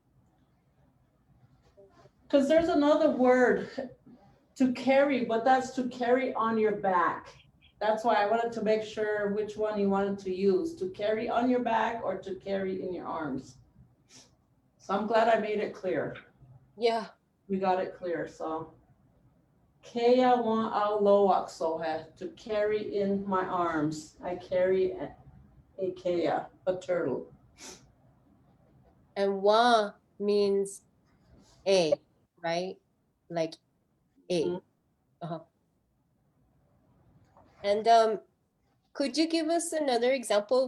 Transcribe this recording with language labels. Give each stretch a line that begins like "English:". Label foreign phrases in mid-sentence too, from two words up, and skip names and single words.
English: Because there's another word to carry, but that's to carry on your back. That's why I wanted to make sure which one you wanted to use, to carry on your back or to carry in your arms. So I'm glad I made it clear. Yeah. We got it clear, so. Kea wa aloak sohe, to carry in my arms. I carry a kea, a turtle. And wa means a, right? Like a. Mhm. Uh-huh. And could you give us another example?